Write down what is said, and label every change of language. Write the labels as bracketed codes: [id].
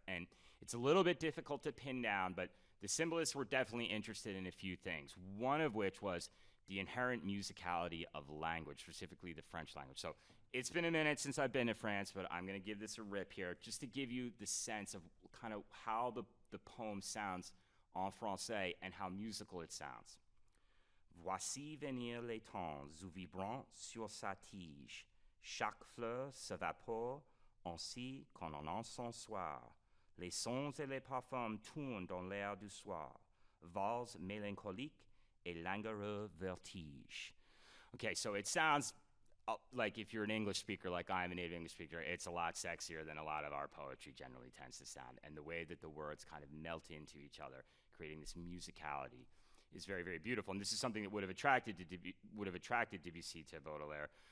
[en] And it's a little bit difficult to pin down, but the symbolists were definitely interested in a few things, one of which was the inherent musicality of language, specifically the French language. So it's been a minute since I've been to France, but I'm going to give this a rip here just to give you the sense of kind of how the poem sounds [fr] en français [en] and how musical it sounds. [fr] Voici venir les temps où vibrant sur sa tige, chaque fleur s'évapore ainsi qu'en un encens soir. Les sons et les parfums tournent dans l'air du soir, valse mélancolique et languoreux vertige. [en] Okay, so it sounds like if you're an English speaker, like I'm a native English speaker, it's a lot sexier than a lot of our poetry generally tends to sound. And the way that the words kind of melt into each other, creating this musicality, is very, very beautiful. And this is something that would have attracted Debussy to Baudelaire.